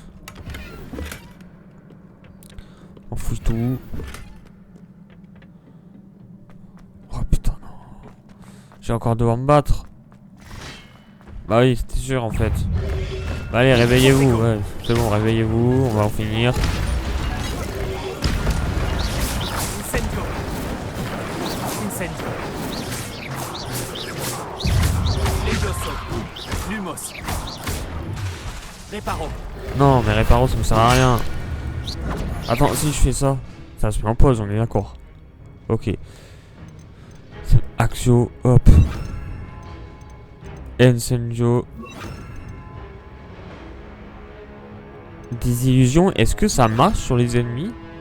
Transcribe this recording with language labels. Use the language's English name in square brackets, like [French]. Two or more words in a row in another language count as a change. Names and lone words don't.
[French] On fout tout. Oh putain, non. J'ai encore devoir me battre. Bah oui, c'était sûr en fait. Bah allez, réveillez-vous. Ouais, c'est bon, réveillez-vous. On va en finir. Incendio. Incendio. Legioso. Lumos. Reparo. Non, mais Reparo, ça me sert à rien. Attends, si je fais ça, ça se met en pause, on est d'accord. Ok. Axio, hop. Incendio. Désillusion, est-ce que ça marche sur les ennemis?